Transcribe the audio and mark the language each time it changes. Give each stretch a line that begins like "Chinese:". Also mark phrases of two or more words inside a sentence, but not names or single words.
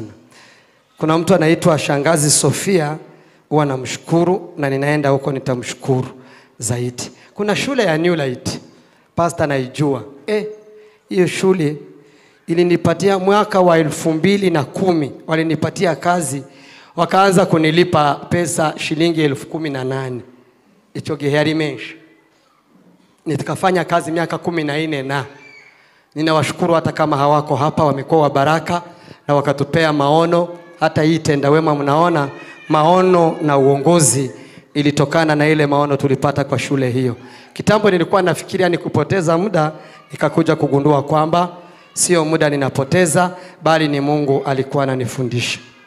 Swahili: Kuna mtu anaitwa Shangazi Sofia, huwa namshukuru, na ninaenda huko nitamshukuru zaidi. Kuna shule ya New Light, pastor naijua. hiyo shule ilinipatia mwaka wa 2010 walinipatia kazi, wakaanza kunilipa pesa shilingi 18,000
Kinyarwanda: icho gihari menshi.
Swahili: Nitakafanya kazi miaka 14 na ninawashukuru hata kama hawako hapa, wamekuwa wa baraka na wakatupea maono. Hata hii tenda wema mnaona maono na uongozi ilitokana na ile maono tulipata kwa shule hiyo. Kitambo nilikuwa nafikiria ni kupoteza muda, nikakuja kugundua kwamba sio muda ninapoteza, bali ni Mungu alikuwa ananifundisha.